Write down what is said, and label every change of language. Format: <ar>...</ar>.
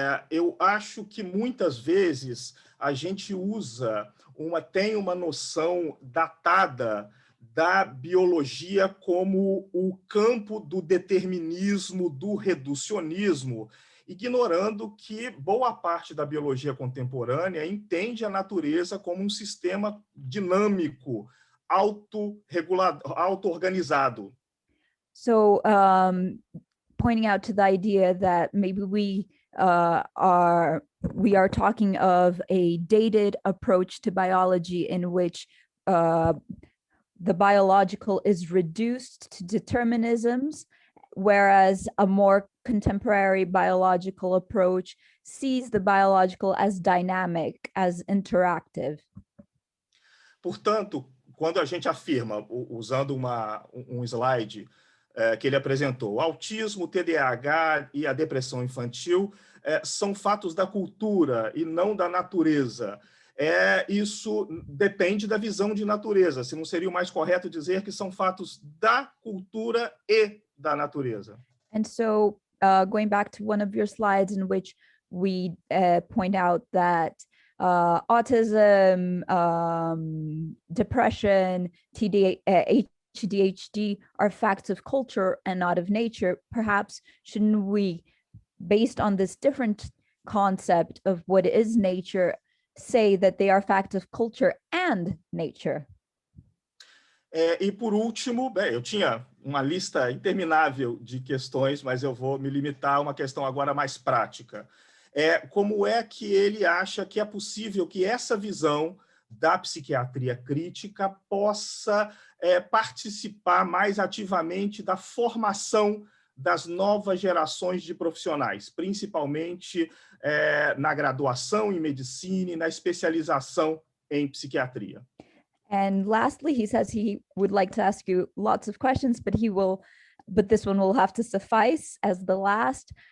<pt>Eu acho que muitas vezes a gente tem uma noção datada da biologia como o campo do determinismo, do reducionismo, ignorando que boa parte da biologia contemporânea entende a natureza como um sistema dinâmico, auto-organizado.</pt> <en>So, pointing out to the idea that maybe we are talking of a dated approach to biology in which the biological is reduced to determinisms, whereas a more contemporary biological approach sees the biological as dynamic, as interactive.</en> <pt>Portanto, quando a gente afirma, usando um slide que ele apresentou, o autismo, o TDAH e a depressão infantil são fatos da cultura e não da natureza. Isso depende da visão de natureza. Se não seria o mais correto dizer que são fatos da cultura e da natureza.</pt> <en>And so, going back to one of your slides in which we point out that autism, depression, ADHD are facts of culture and not of nature. Perhaps shouldn't we, based on this different concept of what is nature, say that they are facts of culture and nature?</en> <pt>E por último, eu tinha uma lista interminável de questões, mas eu vou me limitar a uma questão agora mais prática. Como é que ele acha que é possível que essa visão da psiquiatria crítica possa participar mais ativamente da formação das novas gerações de profissionais, principalmente na graduação em medicina e na especialização em psiquiatria?</pt> <en>And lastly, he says he would like to ask you lots of questions, but this one will have to suffice as the last.</en>